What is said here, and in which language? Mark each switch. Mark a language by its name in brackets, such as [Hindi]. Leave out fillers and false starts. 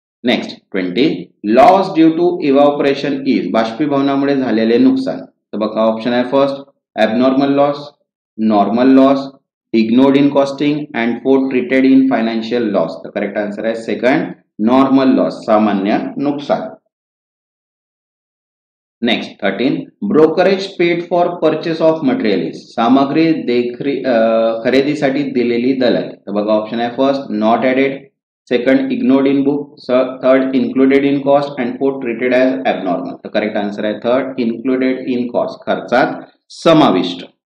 [English] Next 20 loss due to evaporation is. [Marathi] बाष्पीभवनामुळे झालेले नुकसान. [English] तर बघा ऑप्शन आहे first abnormal loss, normal loss, ignored in costing and fourth treated in financial loss. तर correct answer आहे second normal loss, [Marathi] सामान्य नुकसान. [English] Next 13 brokerage paid for purchase of material is. [Marathi] सामग्री खरेदीसाठी दिलेली दलाल. [English] तर बघा ऑप्शन आहे first not added, second ignored in book, third included in cost and fourth treated as abnormal. तर correct answer आहे third included in cost, [Marathi] खर्चात समाविष्ट.